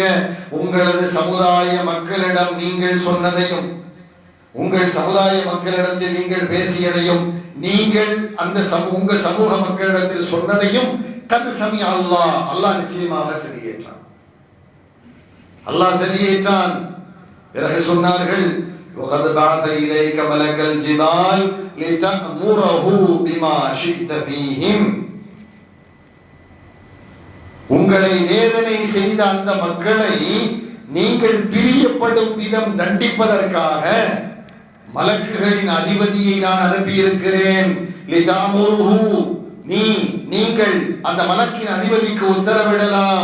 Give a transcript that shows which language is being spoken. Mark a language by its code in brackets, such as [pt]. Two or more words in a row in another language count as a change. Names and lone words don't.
[ta] உங்களது சமுதாய மக்களிடம் நீங்கள் சொன்னதையும், உங்கள் சமுதாய மக்களிடத்தில் நீங்கள் பேசியதையும், நீங்கள் அந்த உங்க சமூக மக்களிடத்தில் சொன்னதையும் [ar] قد سمع الله, [ta] அல்லாஹ் நிச்சயமாக செவியேற்றான். அல்லாஹ் செவியேற்றான். பிறகு சொன்னார்கள், [ar] وَقَدْ بَعَثَ إِلَيْكَ مَلَكَ الْجِبَالِ لِتَأْمُرَهُ بِمَا شِئْتَ فِيهِمْ. [ta] உங்களை வேதனை செய்த அந்த மக்களை நீங்கள் பிரியப்படும் விதம் தண்டிப்பதற்காக மலக்குகளின் அதிபதியை நான் அனுப்பியிருக்கிறேன். நீங்கள் அந்த மலக்கின் அதிபதிக்கு உத்தரவிடலாம்.